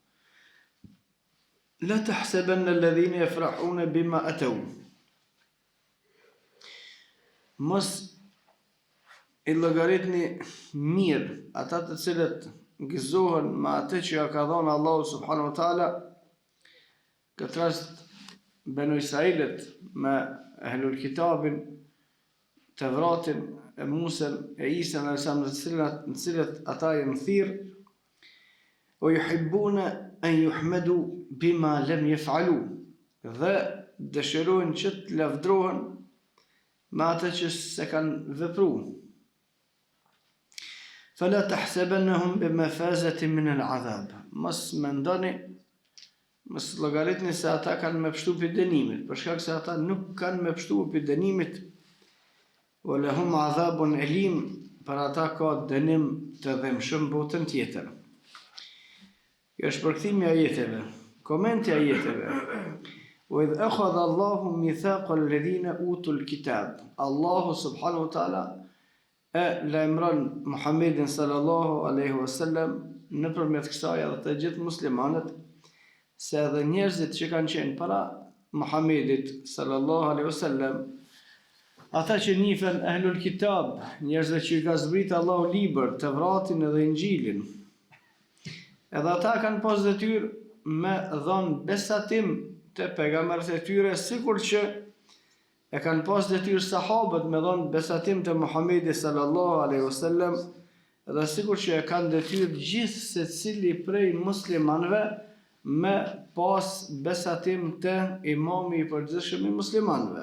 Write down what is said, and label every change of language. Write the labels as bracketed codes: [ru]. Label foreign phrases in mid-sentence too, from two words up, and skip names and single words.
[ar] لا تحسبن الذين يفرحون بما أتوا, [sq] mos i llogaritni mirë ata të cilët gëzohen me atë që ja ka dhënë Allahu [ar] سبحانه وتعالى. [sq] Këtë rast Banu Israilit me [ar] أهل الكتاب, [sq] Tevratin, e Musën, e Isën në cilët ata janë thirr, o [ar] يحبون أن يحمدوا بما لم يفعلوا, [sq] dhe dëshirojnë që të lavdrohen me atë që se kanë vepruar. [ar] فلا تحسبنهم بمفازة من العذاب, [sq] mos mendoni, mos llogaritni se ata kanë me pështu për dënimit, për shkak se ata nuk kanë me pështu për dënimit. [ar] ولهم عذاب أليم, [sq] për ata ka dënim të dhëmshëm botën tjetër. Kjo është përkthimi i ajeteve. Komenti i ajeteve: [ar] "وإذ أخذ الله ميثاق الذين أوتوا الكتاب", الله سبحانه وتعالى [sq] e lajmëron Muhammedin [ar] صلى الله عليه وسلم [sq] nëpërmjet kësaj edhe të gjithë muslimanët se edhe njerëzit që kanë qenë para Muhammedit [ar] صلى الله عليه وسلم, [sq] ata që njihen ehlul kitab, njerëzve që i ka zbritur Allahu libër, Tevratin edhe Injilin, edhe ata kanë pas detyrë me dhënë besatim te pejgamberët e tyre, sikur që e kanë pas detyrë sahabët me dhënë besatim të Muhammedit [ar] صلى الله عليه وسلم, [sq] dhe sikur që e kanë detyrë gjithë secili prej muslimanëve me pas besatim të imami i përgjithshëm i muslimanëve.